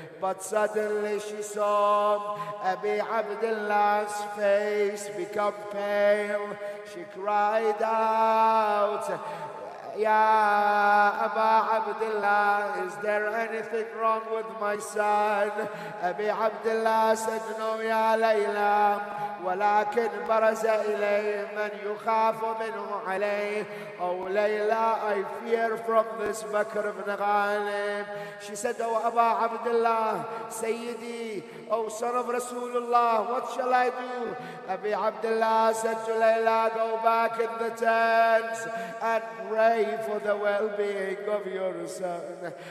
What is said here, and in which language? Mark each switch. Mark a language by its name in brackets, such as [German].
[English] But suddenly she saw Abi Abdullah's face become pale. She cried out, Ya Aba Abdullah, is there anything wrong with my son? Abi Abdullah said, no, Ya Layla. [Arabic] ولكن برز إليه من يخاف منه عليه. [English] Oh Layla, I fear from this Bakr ibn Ghalib. She said, oh Aba Abdullah, Sayyidi, oh son of Rasulullah, what shall I do? Abi Abdullah said to Layla, go back in the tent and pray for the well-being of your son.